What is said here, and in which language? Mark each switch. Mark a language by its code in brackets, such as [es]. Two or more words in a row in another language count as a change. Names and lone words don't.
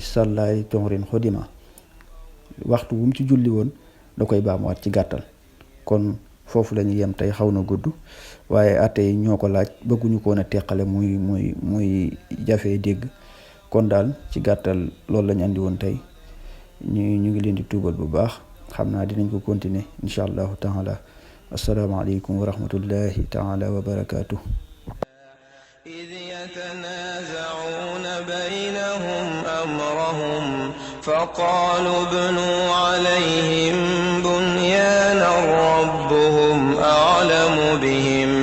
[wo] sallay tonrin xudima waxtu wu mu ci julli woon da koy baamuwaat ci gàttal kon foofu la ñu yem tey xaw na gudd waaye atte yi ñoo ko laaj bëgguñu ko woon a teqale muy jafee dégg kon daal ci gàttal loolu la ñu andi woon tey ñu ngi leen di tuubal bu baax xam naa dinañ ko continuer [ar] إن شاء الله تعالى السلام عليكم ورحمة الله تعالى وبركاته. إذ يتنازعون بينهم أمرهم فقالوا ابنوا عليهم بنيانا ربهم أعلم بهم